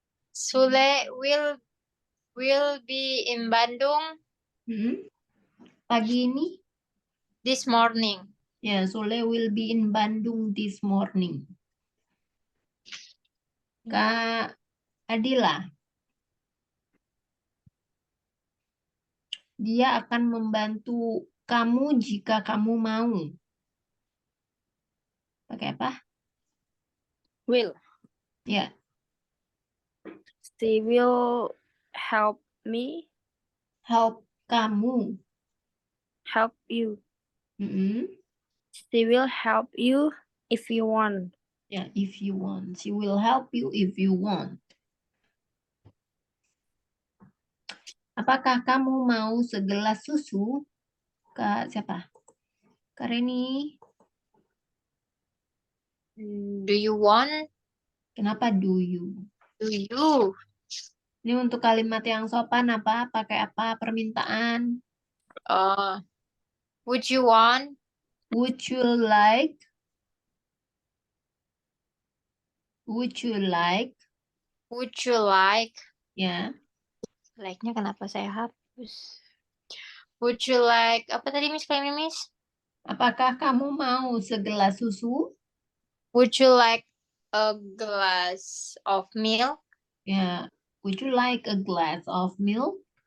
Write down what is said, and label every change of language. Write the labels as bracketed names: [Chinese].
[English] Sule will be in Bandung. [Indonesian] Pagi ini. [English] This morning. Ya, Sule will be in Bandung this morning. [Indonesian] Kak Adila, dia akan membantu kamu jika kamu mau. Pakai apa? [English] Will. Ya, She will help me, help kamu. help you. Mm-mm. She will help you if you want. Ya, if you want. She will help you if you want. [Indonesian] Apakah kamu mau segelas susu? Kak siapa? Kak Reni. [English] Do you want? [Indonesian] Kenapa [English] do you? Do you? [Indonesian] Ini untuk kalimat yang sopan apa? Pakai apa? Permintaan. [English] Would you want? Would you like? Would you like? Would you like? Ya. [Indonesian] Like-nya kenapa saya hapus? [English] Would you like? [Indonesian] Apa tadi Miss Kaymi Miss? Apakah kamu mau segelas susu? [English] Would you like a glass of milk? Ya. Would you like a glass of milk?